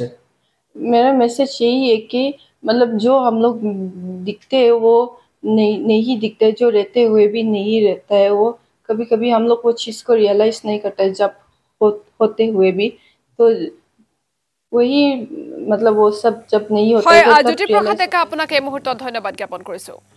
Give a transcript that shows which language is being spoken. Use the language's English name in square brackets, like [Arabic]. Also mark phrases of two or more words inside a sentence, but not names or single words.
[Hindi] मेरा मैसेज यही है कि मतलब जो हम लोग दिखते हैं वो नहीं दिखते जो रहते हुए भी नहीं रहता है वो कभी कभी हम लोग वो चीज़ को रियलाइज नहीं करते जब होते हुए भी तो वही मतलब वो सब जब नहीं होता [Assamese] জ্যোতিপ্ৰসাদ ডেকা আপোনাক এই মুহূৰ্তত ধন্যবাদ জ্ঞাপন কৰিছোঁ।